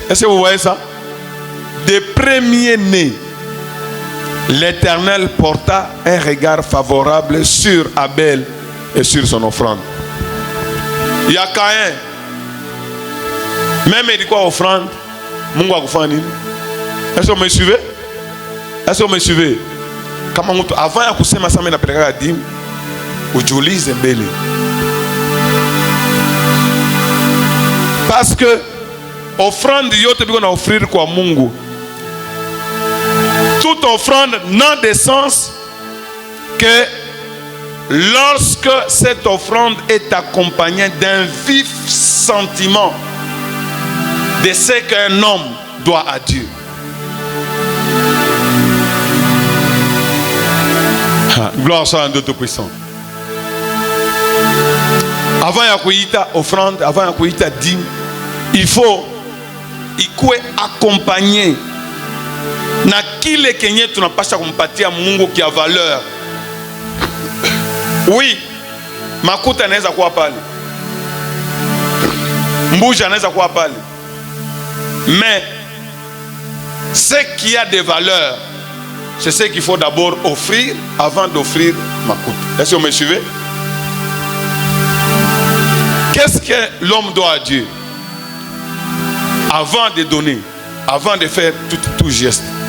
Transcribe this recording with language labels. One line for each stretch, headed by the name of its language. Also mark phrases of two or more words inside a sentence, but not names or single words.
French: Est-ce que vous voyez ça? Des premiers nés. L'Éternel porta un regard favorable sur Abel et sur son offrande. Il y a Caïn. Même il dit quoi offrande?
Swahili: Mungu akufanya.
French: Est-ce que vous me suivez? Est-ce que vous me suivez?
Swahili: Avant ya kusema sama inapeleka dîme, ujiulize mbele.
French: Parce que
Swahili: offrande yote biko na offrir kwa Mungu.
French: Toute offrande n'a de sens que lorsque cette offrande est accompagnée d'un vif sentiment de ce qu'un homme doit à Dieu. Gloire soit à Dieu Tout-Puissant.
Swahili: Avant ya kuita offrande, avant ya kuita dîme,
French: il faut accompagner
Swahili: na kile kenye tunapasha kumpatia Mungu kia valeur.
French: Oui,
Swahili: makuta anaweza kuwa pale, mbuja anaweza kuwa pale,
French: mais ce qui a de valeur, c'est ce qu'il faut d'abord offrir avant d'offrir makuta. Est-ce que vous me suivez? Qu'est-ce que l'homme doit à Dieu avant de donner, avant de faire tout geste?